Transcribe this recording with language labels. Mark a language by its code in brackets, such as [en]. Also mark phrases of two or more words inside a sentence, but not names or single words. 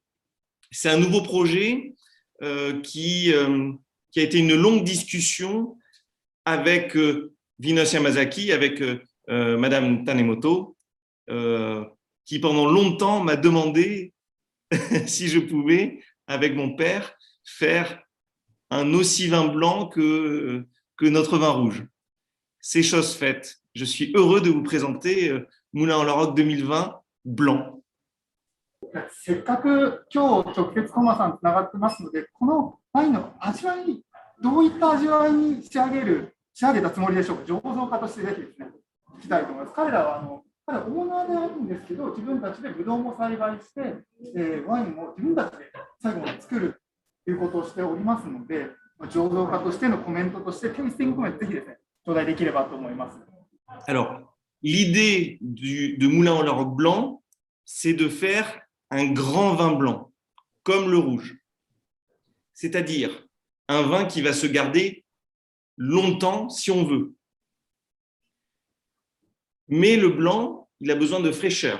[fr] C'est un nouveau projet qui a été une longue discussion avec Vinos Yamazaki, avec Madame Tanemoto, qui pendant longtemps m'a demandé si je pouvais, avec mon père, faire un aussi vin blanc que notre vin rouge. C'est chose faite. Je suis heureux de vous présenter Moulin au Larocque 2020 blanc. [ja] せっかく今日直接トマさんつながってますので、このワインの味わい、どういった味わいに仕上げたつもりでしょうか。醸造家としてぜひですね、聞きたいと思います。彼らは彼はオーナーであるんですけど、自分たちでブドウも栽培して、ワインも自分たちで最後まで作るということをしておりますので、醸造家としてのコメントとして、テイスティングコメントぜひですね、頂戴できればと思います。 [fr] Alors, l'idée de Moulin au Larocque blanc, c'est de faire un grand vin blanc, comme le rouge. C'est-à-dire un vin qui va se garder longtemps si on veut. Mais le blanc, il a besoin de fraîcheur.